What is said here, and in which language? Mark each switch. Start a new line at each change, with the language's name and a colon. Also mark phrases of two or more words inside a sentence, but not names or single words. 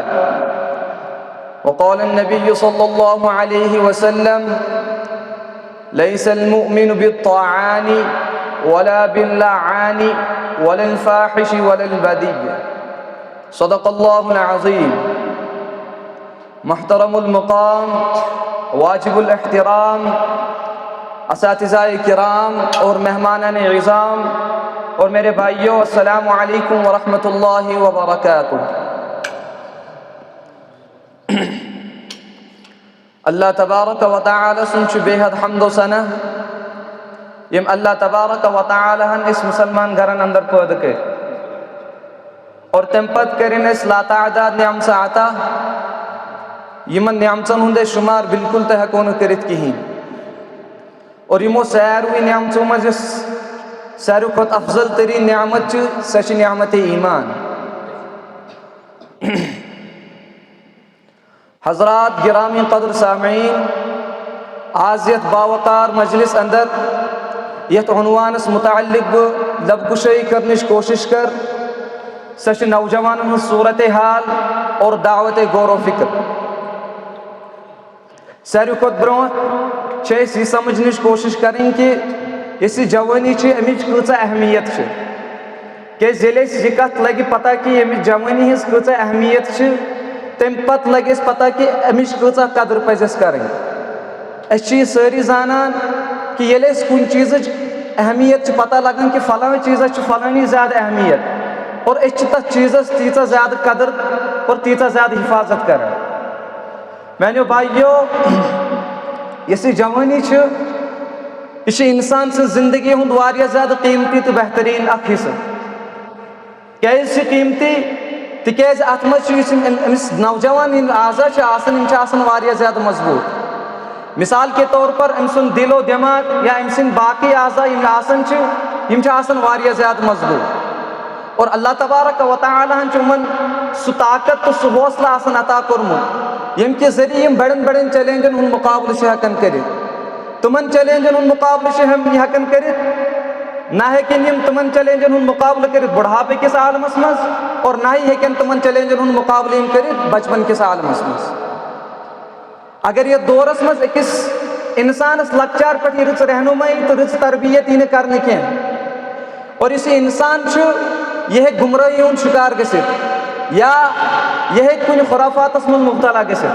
Arabic: وقال النبي صلى الله عليه وسلم: ليس المؤمن بالطاعان ولا باللعان ولا الفاحش ولا البذيء. صدق الله العظيم. محترم المقام، واجب الاحترام،
Urdu: اساتذہ کرام اور مہمانان عظام اور میرے بھائیوں،
Arabic: السلام علیکم ورحمۃ اللہ وبرکاتہ.
Kashmiri: اللہ تبارک و تعالی سنچ بے حد حمد و ثنا یم اللہ تبارک و تعالی ہن اس مسلمان گھرن اندر پید کر اور تم پت کرن اس لا تعداد نعمت عطا یمن نعمتن ہند شمار بالکل تہ ہیکو نہ کرت کہین. اور یمو ساروی نعمتوں مز ساروی کھت افضل ترین نعمت سہ چھ نعمت ایمان. حضرات گرامی قدر سامعین، آز یت باوقار مجلس اندر یت عنوانس متعلق لب کشائی کرنش کوشش کر سہ چھ نوجوانن ہن صورت حال اور دعوت غور و فکر. ساروی کھت برونٛٹھ چھِ أسۍ یہ سمجھنٕچ کوشش کریں کہ یس جوانی چھ امچ کۭژاہ اہمیت چھ. کیازِ ییٚلہِ اَسہِ یہِ کتھ لگہِ پتہ کہ امچ جوانی ہٕنٛز کۭژاہ اہمیت چھ، تمہِ پتہٕ لگہِ اَسہِ پتہ کہ امچ کۭژاہ قدر پزِ اَسہِ کرٕنۍ. أسۍ چھِ یہِ سٲری زانان کہ ییٚلہِ اَسہِ کُنہِ چیٖزٕچ اہمیت چھ پتہ لگان کہ فلاں چیٖزس چھِ فلٲنی زیادٕ اہمیت، اور أسۍ چھِ تتھ چیٖزس تیٖژاہ زیادٕ قدر اور تیٖژاہ زیادٕ حفاظت کران. میانیو بھائیو، یس یہ جوانی چھ یہ چھ انسان سٕنٛز زندگی ہُنٛد واریاہ زیادٕ قیمتی تہٕ بہتریٖن اکھ حصہٕ. کیازِ چھِ قیمتی؟ تِکیازِ اتھ منٛز چھِ یُس أمِس نوجوان یِم اعضا چھِ آسان یِم چھِ آسان واریاہ زیادٕ مضبوٗط.
Urdu: مثال کے طور پر
Kashmiri: أمۍ سُنٛد دل و دٮ۪ماغ یا أمۍ سٕنٛدۍ باقٕے اعضا یِم آسان چھِ یِم چھِ آسان واریاہ زیادٕ مضبوٗط. اور اللہ تبارک و تعالیٰ ہن چھُ یِمن سُہ طاقت تہٕ سُہ حوصلہٕ آسان عطا کوٚرمُت ییٚمہِ کہِ ذٔریعہٕ یِم بڑٮ۪ن بڑٮ۪ن چیلینجن ہُنٛد مُقابلہٕ چھِ ہٮ۪کان کٔرِتھ. تِمن چیلینجن ہُنٛد مُقابلہٕ چھِ یِم ہٮ۪کان کٔرِتھ. نہ ہیٚکن یِم تِمن چیلینجن ہُنٛد مُقابلہٕ کٔرِتھ بُڑھاپہٕ کِس عالمس منٛز، اور نہ ہی ہیٚکن تِمن چیلینجن ہُنٛد مُقابلہٕ یِم کٔرِتھ بچپن کِس عالمس منٛز. اگر یتھ دورس منٛز أکِس انسانس لۄکچار پٮ۪ٹھ یہِ رٕژ رہنُمٲیی تہٕ رٕژ تربیت یی نہٕ کرنہٕ کینٛہہ، اور یُس یہِ انسان چھُ یہِ ہیٚکہِ گمرٲہی ہُنٛد شکار گٔژھِتھ یا یہِ ہیٚکہِ کُنہِ خُرافاتس منٛز مُبتلا گٔژھِتھ.